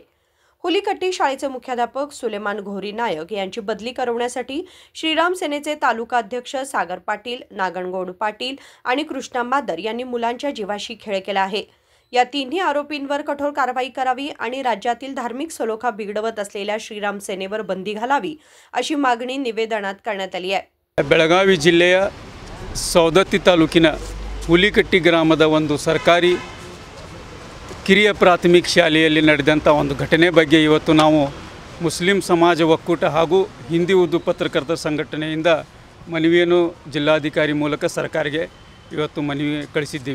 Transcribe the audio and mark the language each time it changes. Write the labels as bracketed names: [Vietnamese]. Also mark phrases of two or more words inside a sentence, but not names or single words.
[Marathi] हुलीकट्टी शाळेचे मुख्याध्यापक सुलेमान घोरी नायक यांची बदली करवण्यासाठी श्रीराम सेनेचे तालुका अध्यक्ष सागर पाटील, नागणगौड पाटील आणि कृष्णा मादर यांनी मुलांच्या जीवाशी खेळ केला आहे। या तिन्ही आरोपींवर कठोर कारवाई करावी आणि राज्यातील धार्मिक सलोखा बिघडवत असलेल्या श्रीराम सेनेवर बंदी घालावी अशी मागणी निवेदनात करण्यात आली आहे। [Kannada] ಬೆಳಗಾವಿ ಜಿಲ್ಲೆಯ ಸವದತ್ತಿ ತಾಲೂಕಿನ ಹುಲಿಕಟ್ಟಿ ಗ್ರಾಮದ ಒಂದು ಸರ್ಕಾರಿ ಕಿರಿಯ ಪ್ರಾಥಮಿಕ ಶಾಲೆಯಲ್ಲಿ ನಡೆದಂಥ ಒಂದು ಘಟನೆ ಬಗ್ಗೆ ಇವತ್ತು ನಾವು ಮುಸ್ಲಿಂ ಸಮಾಜ ಒಕ್ಕೂಟ ಹಾಗೂ ಹಿಂದಿ ಉರ್ದು ಪತ್ರಕರ್ತರ ಸಂಘಟನೆಯಿಂದ ಮನವಿಯನ್ನು ಜಿಲ್ಲಾಧಿಕಾರಿ ಮೂಲಕ ಸರ್ಕಾರಕ್ಕೆ ಇವತ್ತು ಮನವಿ ಕಳಿಸಿದ್ದೀವಿ।